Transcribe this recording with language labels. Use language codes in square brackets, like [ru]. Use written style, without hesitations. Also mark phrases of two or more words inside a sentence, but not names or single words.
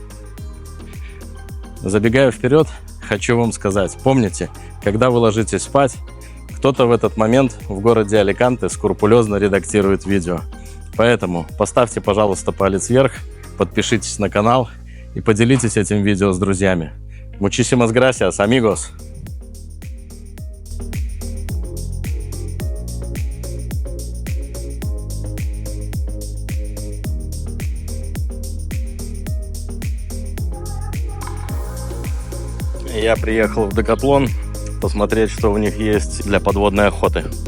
[ru] Забегая вперед, хочу вам сказать, помните, когда вы ложитесь спать, кто-то в этот момент в городе Аликанте скрупулезно редактирует видео. Поэтому поставьте, пожалуйста, палец вверх, подпишитесь на канал и поделитесь этим видео с друзьями. [es] Muchísimas gracias, amigos! [ru] Я приехал в Декатлон посмотреть, что у них есть для подводной охоты.